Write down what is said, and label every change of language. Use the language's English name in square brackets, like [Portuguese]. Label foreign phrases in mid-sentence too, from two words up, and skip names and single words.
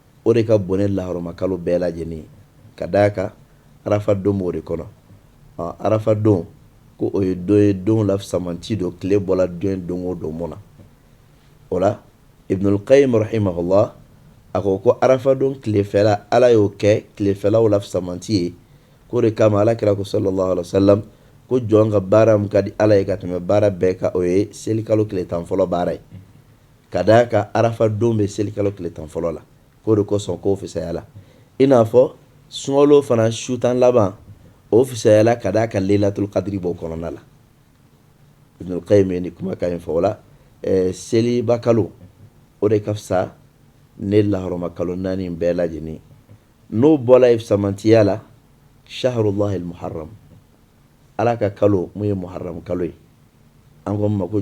[Bambara] o de ka bon ni laharama kalo bɛɛ lajɛlen ka d'a kan arafa don b'o de kɔnɔ arafa don ko o ye don ye don lafisamanci don tile bɔla don don o don mun na o la Ibnul Qayyim rahimahullah a ko arafa don tilefɛla ala y'o kɛ tilefɛlaw lafisamanci ye ko de kama ala kira ko [Arabic] صلى الله عليه وسلم [Bambara] ko jɔn ka baara mun ka di ala ye ka tɛmɛ baara bɛɛ kan o ye selikalo tile 10 fɔlɔ baara ye ka d'a kan arafa don bɛ selikalo tile 10 fɔlɔ la ko de kosɔn ko fisaya la i n'a fɔ sunkalo fana su tan laban o fisaya la ka d'a kan Lailatul Qadri b'o kɔnɔna la Ibnul Qayyim ye ni kumakan in fɔ o la seliba kalo o de ka fisa ne laharama kalo 4 bɛɛ lajɛlen n'o bɔla fisamantiya la [Arabic] شهر الله المحرم [Bambara] ala ka kalo mun ye muharram kalo ye an ko ma ko